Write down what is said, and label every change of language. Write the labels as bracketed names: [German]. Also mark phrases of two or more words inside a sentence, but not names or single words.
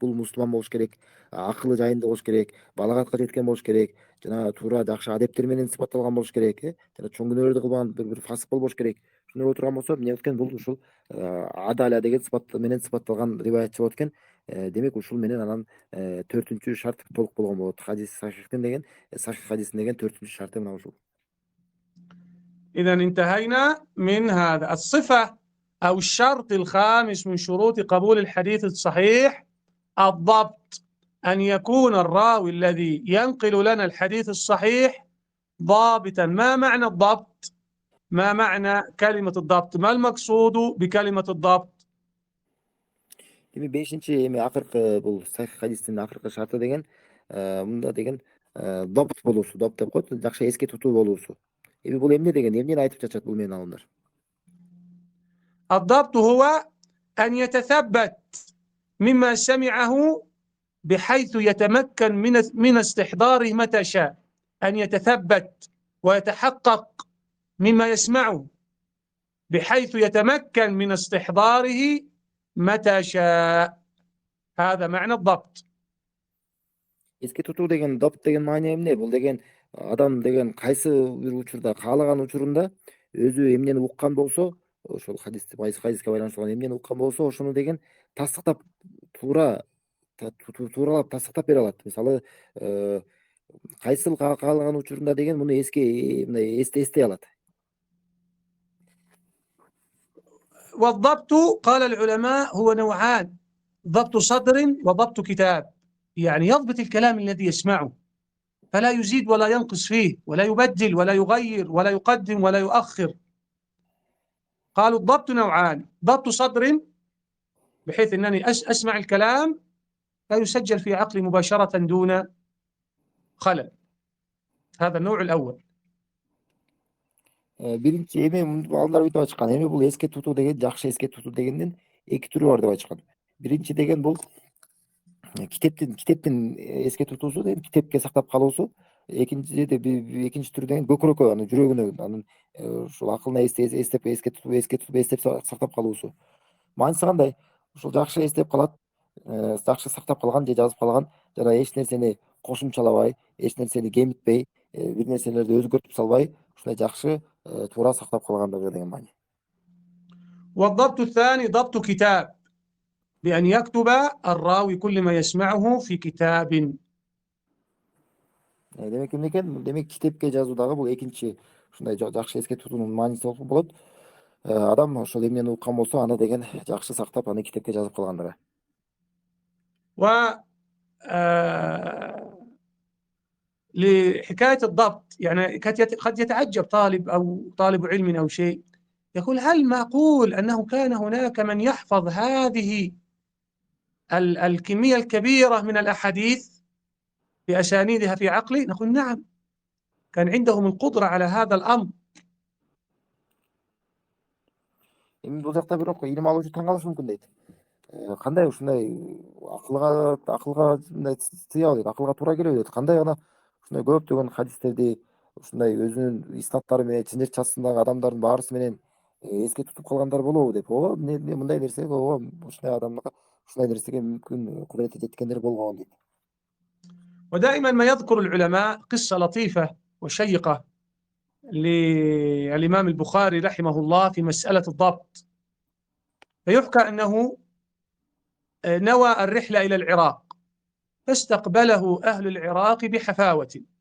[Kyrgyz] Бул мусулман болуш керек, акылы жайында болуш керек, балагатка жеткен болуш керек, жана туура жакшы адептер менен сыпатталган болуш керек, жана чоң күнөөлөрдү кылбаган бир фасык болбош керек. Ушундай боло турган болсо, эмне экен? Бул ушул адаля деген сыпат менен сыпатталган риваятчы болот экен. Демек ушул менен анан 4-чү шарт толук болгон болот. Хадис сахихтин деген, сахих хадистин деген 4-чү шарты мына ушул. [Arabic] إذا انتهينا من هذا. الصفة أو الشرط الخامس من شروط قبول الحديث الصحيح الضبط، أن يكون الراوي الذي ينقل لنا الحديث الصحيح ضابطا. ما معنى الضبط؟ ما معنى كلمة الضبط؟ ما المقصود بكلمة الضبط؟ [Kyrgyz] Эми бешинчи эми акыркы бул сахих хадистин акыркы шарты деген мында деген добут болуусу, доп деп коет, жакшы эске тутуу болуусу. Эми бул эмне деген, эмнени айтып жатышат бул менин алымдар? [Arabic] الضبط هو أن يتثبت مما سمعه بحيث يتمكن من استحضاره متى شاء، أن يتثبت ويتحقق مما يسمعه بحيث يتمكن من استحضاره متى شاء. هذا معنى الضبط. [Kyrgyz] Эске тутуу деген, доп деген маани эмне? Бул деген адам деген кайсы бир учурда, каалаган учурунда өзү эмнени уккан болсо, ошол хадиске байланыштуу эмнени уккан болсо, ошону деген тастыктап туура тууралап тастыктап бере алат. Мисалы, кайсыл каалаган учурунда деген муну мындай эстей алат. [Arabic] والضبط قال العلماء هو نوعان: ضبط صدر وضبط كتاب، يعني يضبط الكلام الذي يسمعه فلا يزيد ولا ينقص فيه ولا يبدل ولا يغير ولا يقدم ولا يؤخر. قالوا الضبط نوعان: ضبط صدر بحيث أنني أسمع الكلام لا يسجل في عقلي مباشرة دون خلل، هذا النوع الأول. [Kyrgyz] Биринчи эми балдар бүйтүп айтышкан. Эми бул эске тутуу деген, жакшы эске тутуу дегендин эки түрү бар деп айтышкан. Биринчи деген бул китептин эске тутуусу деген, китепке сактап калуусу. Экинчи түрү деген көкүрөккө, анын жүрөгүнө, анын ушул акылына эстеп эстеп сактап калуусу. Мааниси кандай? Ушул жакшы эстеп калат, жакшы сактап калган же жазып калган, жана эч нерсени кошумчалабай, эч нерсени кемитпей, бир нерселерди өзгөртүп салбай, ушундай жакшы туура сактап калгандыгы деген маани. [Arabic] والضبط الثاني ضبط كتاب، بأن يكتب الراوي كل ما يسمعه في كتاب. [Kyrgyz] Демек эмне экен? Демек китепке жазуу дагы бул экинчи ушундай жакшы эске тутуунун мааниси болот. Адам ошол эмнени уккан болсо, аны деген жакшы сактап, аны китепке жазып калгандыгы. [Arabic] و لحكاية الضبط، يعني قد يتعجب طالب أو طالب علم أو شيء، يقول: هل معقول أنه كان هناك من يحفظ هذه الكمية الكبيرة من الأحاديث بأسانيدها في عقله؟ نقول: نعم، كان عندهم القدرة على هذا الأمر. [Kyrgyz] Эми бул жакта бирок илим алуучу таң калышы мүмкүн дейт. Кандай ушундай акылга мындай сыябы дейт, акылга туура келеби дейт. Кандай гана ушундай көптөгөн хадистерди ушундай өзүнүн иснаттары менен чын чатсындагы адамдардын баарысы менен эске тутуп калгандар болобу деп. Мындай нерсе, ушундай адамга ушундай нерсеге мүмкүн кудурети жеткендер болгон дейт. [Arabic] ودائما ما يذكر العلماء قصة لطيفة وشيقة للإمام البخاري رحمه الله في مسألة الضبط. فيحكى أنه نوى الرحلة إلى العراق، فاستقبله أهل العراق بحفاوة.